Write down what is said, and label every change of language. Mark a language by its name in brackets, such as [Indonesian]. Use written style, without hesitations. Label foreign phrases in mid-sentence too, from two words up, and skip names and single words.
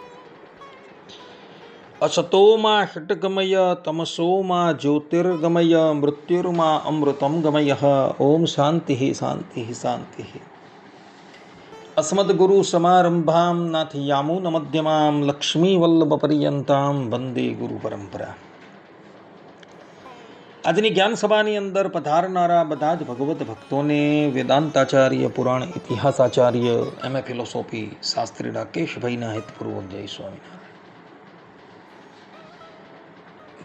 [Sanskrit] असतो मा षट्गमय तमसो मा ज्योतिर्गमय मृत्युर्मा अमृतं गमयः। ओम शान्तिः शान्तिः शान्तिः। अस्मद्गुरुसमारम्भां नाथयामुनमध्यमां लक्ष्मीवल्लभपर्यन्तां वन्दे गुरुपरम्परा। [Gujarati] આજની જ્ઞાન સભાની અંદર પધારનારા બધા જ ભગવત ભક્તોને વેદાંતાચાર્ય, પુરાણ ઇતિહાસાચાર્ય, [English] MA philosophy [Gujarati] શાસ્ત્રી રાકેશભાઈના હિતપૂર્વક જય સ્વામિનારાયણ।